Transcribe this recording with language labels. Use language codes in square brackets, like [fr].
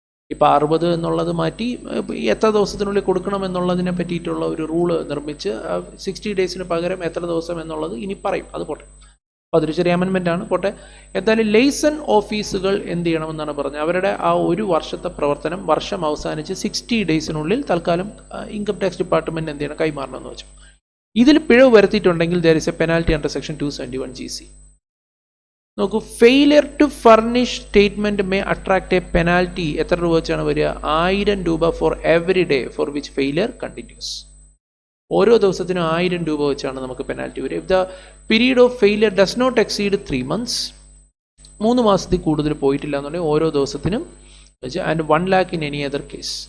[ml] ഇപ്പോൾ 60 എന്നുള്ളത് മാറ്റി എത്ര ദിവസത്തിനുള്ളിൽ കൊടുക്കണം എന്നുള്ളതിനെ പറ്റിയിട്ടുള്ള ഒരു റൂള് നിർമ്മിച്ച് 60 ഡേയ്സിന് പകരം എത്ര ദിവസം എന്നുള്ളത് ഇനി പറയും, അത് പോട്ടെ. അപ്പോൾ അതൊരു ചെറിയ അമെൻമെൻ്റ് ആണ്, പോട്ടെ. എന്തായാലും ലൈസൺ ഓഫീസുകൾ എന്ത് ചെയ്യണമെന്നാണ് പറഞ്ഞത്, അവരുടെ ആ ഒരു വർഷത്തെ പ്രവർത്തനം വർഷം അവസാനിച്ച് 60 ഡേയ്സിനുള്ളിൽ തൽക്കാലം ഇൻകം ടാക്സ് ഡിപ്പാർട്ട്മെൻറ്റ് എന്ത് ചെയ്യണം, കൈമാറണമെന്ന് വെച്ചു. ഇതിൽ പിഴവ് വരുത്തിയിട്ടുണ്ടെങ്കിൽ [en] there is a penalty under section 271GC. [ml] നോക്കൂ, [en] Failure to furnish statement may attract a penalty. [ml] എത്ര രൂപ വെച്ചാണ് വരിക, [en] 1000 രൂപ for every day for which failure continues. [ml] ഓരോ ദിവസത്തിനും 1000 രൂപ വെച്ചാണ് നമുക്ക് പെനാൽറ്റി വരിക. [en] if the period of failure does not exceed 3 months, [ml] 3 മാസത്തിൽ കൂടുതൽ പോയിട്ടില്ല എന്നുണ്ടെങ്കിൽ ഓരോ ദിവസത്തിനും വെച്ച്, [en] And 1 lakh in any other case.